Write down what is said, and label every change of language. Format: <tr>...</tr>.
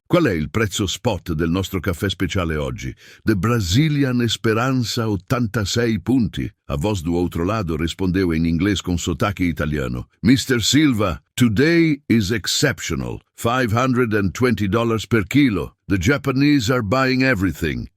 <it>Qual è il prezzo spot del nostro caffè speciale oggi?</it> <en>The Brazilian Esperanza 86 punti."</en> <pt>A voz do outro lado respondeu em inglês com sotaque italiano.</pt> <en>"Mr. Silva, today is exceptional. $520 per kilo. The Japanese are buying everything."</en>